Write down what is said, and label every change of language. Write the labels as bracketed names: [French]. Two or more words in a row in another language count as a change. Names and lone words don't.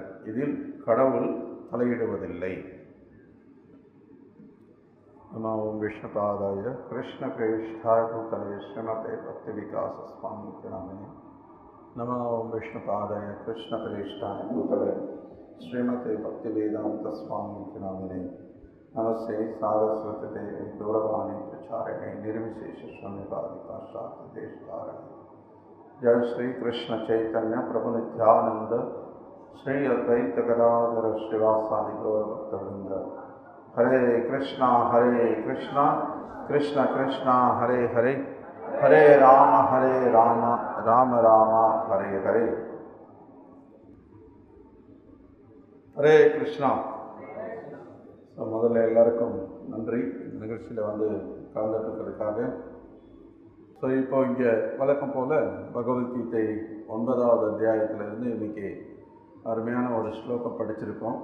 [Tamil] இதில் கடவுள் தலையிடுவதில்லை. [Sanskrit] नमो विष्णुपादाय कृष्ण प्रेष्ठाय भूतले श्रीमते भक्ति विकास स्वामी नामिने. नमो विष्णुपादाय कृष्ण प्रेष्ठाय भूतले श्रीमते भक्ति वेदान्त स्वामी नामिने. नमस्ते सारस्वते देवि गौरवाणी प्रचारिणे निर्विशेष शून्यवादी पाश्चात्य देश धारणे. जय श्री कृष्ण चैतन्य प्रभु नित्यानंद श्री अद्वैत गदाधर श्रीवासादि गौर भक्तवृंद. हरे कृष्णा कृष्ण कृष्ण हरे हरे, हरे राम राम राम हरे हरे. [Tamil] ஹரே கிருஷ்ணா. முதல்ல எல்லாருக்கும் நன்றி நிகழ்ச்சியில் கலந்துட்டுருக்கிறதுக்காக. இப்போ இங்கே வழக்கம் போல் பகவத்கீதை 9வது அத்தியாயத்திலிருந்து இன்றைக்கி அருமையான ஒரு ஸ்லோகம் படிச்சிருக்கோம்.